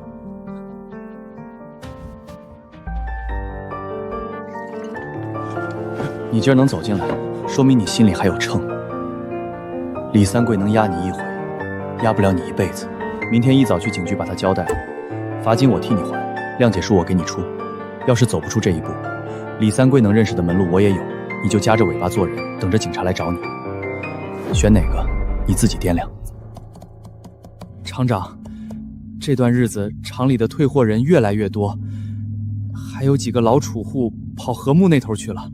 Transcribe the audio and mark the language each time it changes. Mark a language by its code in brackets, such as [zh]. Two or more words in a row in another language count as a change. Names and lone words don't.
[zh] 你今兒能走進來，說明你心裡還有秤。李三桂能壓你一回，壓不了你一輩子。明天一早去警局把他交代了，罰金我替你還，諒解書我給你出。要是走不出這一步，李三桂能認識的門路我也有，你就夾着尾巴做人，等着警察來找你。選哪個，你自己掂量。廠長，這段日子廠裡的退貨人越來越多，還有幾個老儲戶跑和睦那頭去了。